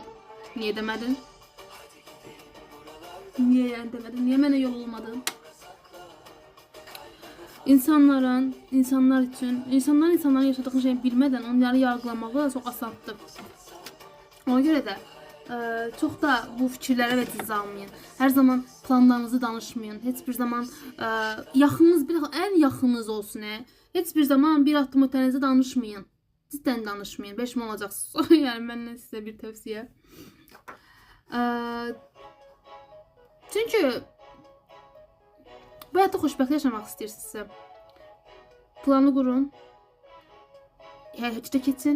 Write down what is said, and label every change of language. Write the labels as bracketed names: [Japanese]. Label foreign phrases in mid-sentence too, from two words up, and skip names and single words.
[Turkish] Niye demedin? Niye yani demedin? Niye bana yol olmadın? İnsanların yaşadığı şeyi bilmeden onları yargılamağı da çok asandır. Ona göre de çok da [Azerbaijani] bu fikirlərə vəciz almayın. Hər zaman planlarınızı danışmayın. Heç bir zaman yaxınınız, ən yaxınınız olsun. Heç bir zaman bir addım ötənizi danışmayın. Cidden danışmayın. Peşman olacaqsınız. Yani məndən sizə bir tövsiyə. Çünki bu həyatda xoşbəxt yaşamaq istəyirsinizsə, planı qurun, həyata keçin.